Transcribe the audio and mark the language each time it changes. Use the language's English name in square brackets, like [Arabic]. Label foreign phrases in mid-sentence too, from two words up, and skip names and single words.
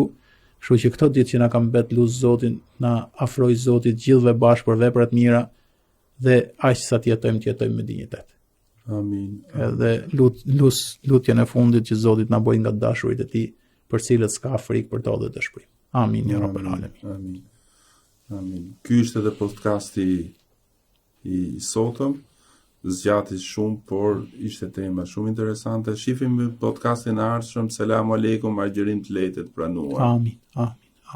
[Albanian] Kështu që këto ditë që na ka mbet lut Zotin, na afroj Zotit gjithëve bashkë për vepra të mira dhe aq sa të jetojmë me dinjitet. Amin. Edhe lutjen e fundit që Zoti na bëjë nga dashurit e Tij, për cilët s'ka frikë për to dhe dëshpërim. [Arabic] آمين يا رب العالمين. [Albanian] Amin. Ky është edhe podcasti I sotëm. Zgjati shumë, por ishte tema shumë interesante. Shifim podcastin e ardhshëm. [Arabic] سلام عليكم, [Albanian] agjerim të lehtë të pranuar. Amin.